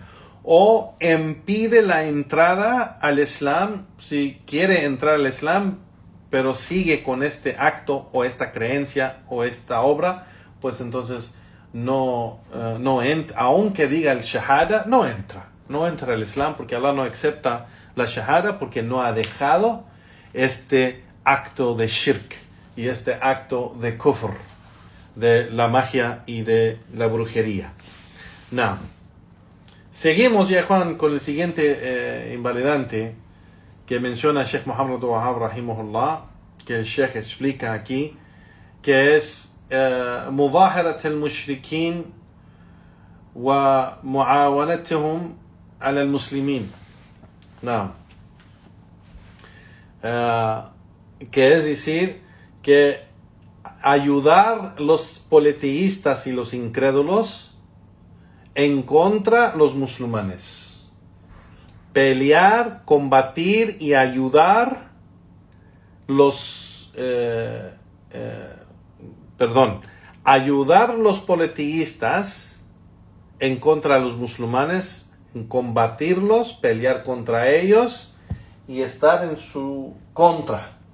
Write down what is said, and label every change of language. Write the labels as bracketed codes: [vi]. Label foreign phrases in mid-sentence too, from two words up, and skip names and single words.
[es] o impide la entrada al Islam si quiere entrar al Islam, pero sigue con este acto o esta creencia o esta obra, pues entonces no entra, aunque diga el shahada, no entra al Islam, porque Allah no acepta la shahada, porque no ha dejado este acto de shirk y este acto de kufr, de la magia y de la brujería. No. Seguimos ya, Juan, con el siguiente invalidante que menciona Sheikh Muhammad Wahab rahimahullah, que el Sheikh explica aquí, que es [ar] مظاهرة المشركين ومعاونتهم على المسلمين. [es] No. Que es decir, que ayudar los politeístas y los incrédulos en contra de los musulmanes. Pelear, combatir y ayudar ayudar los politeístas en contra de los musulmanes, en combatirlos, pelear contra ellos y estar en su contra.